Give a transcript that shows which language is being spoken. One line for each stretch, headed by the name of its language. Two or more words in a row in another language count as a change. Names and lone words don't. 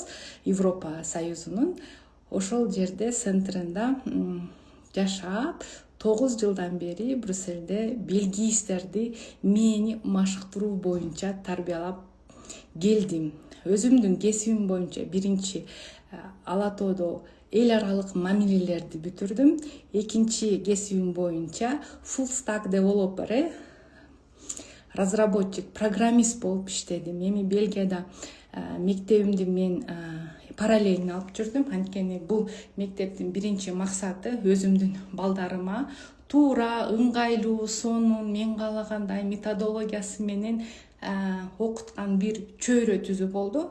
Kyrgyz: Европа Союзунун ошол жерде центринда жашап, 9 жылдан бери Брюссельде белгийстерди мээни машыктыруу боюнча тарбиялап келдим. Өзүмдүн кесибим боюнча биринчи Ала Тоодо эл аралык мамилелерди бүтүрдүм. Экинчи кесибим боюнча
English: full stack developer,
Russian: разработчик, программист
Kyrgyz: болуп иштедим. Эми Бельгияда мектебимди мен параллельно алып жүрдүм. Анткени бул мектептин биринчи максаты өзүмдүн балдарыма туура, ыңгайлуу, сонун, мен каалагандай методологиясы менен окуткан бир чөйрө түзүп болду.